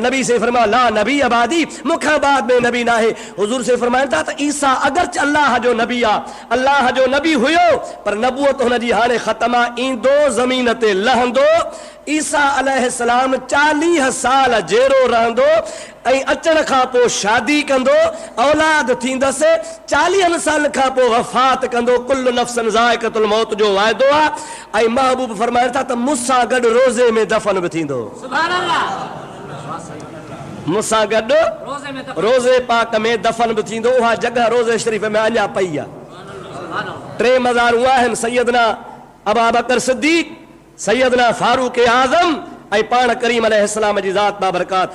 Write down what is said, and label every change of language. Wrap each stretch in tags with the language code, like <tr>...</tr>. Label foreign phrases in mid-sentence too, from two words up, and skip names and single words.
<sd>नबी से फरमायो</sd> <ar>لا نبي بعدي</ar> <sd>मूंखां बाद में नबी न आहे हुज़ूर से फरमाइनि था त ईसा अगरचे अल्लाह जो नबी आहे अल्लाह जो नबी हुयो पर नबूवत हुनजी हाणे ख़तम आहे ईंदो ज़मीन ते लहंदो ईसा अलैहिस्सलाम 40 साल जेरो रहंदो ऐं अचण खां पोइ शादी कंदो औलाद थींदसि 40 साल खां पोइ वफ़ात कंदो</sd> <ar>كل نفس ذائقة الموت</ar> <sd>जो वाइदो आहे ऐं महबूब फरमाइनि था त मूंसां गॾु रोज़े में दफ़न बि थींदो</sd> <ar>سبحان الله</ar> <sd>मूंसां गॾु रोज़े पाक में दफ़न बि थींदो उहा जॻह रोज़े शरीफ़ में अञा पई आहे 3 मज़ारूं आहिनि सैयदना अबू बकर सिद्दीक़ सैयदना फारूक आज़म ऐं पाण करीम अलैहिस्सलाम जी ज़ात बाबरकात।</sd>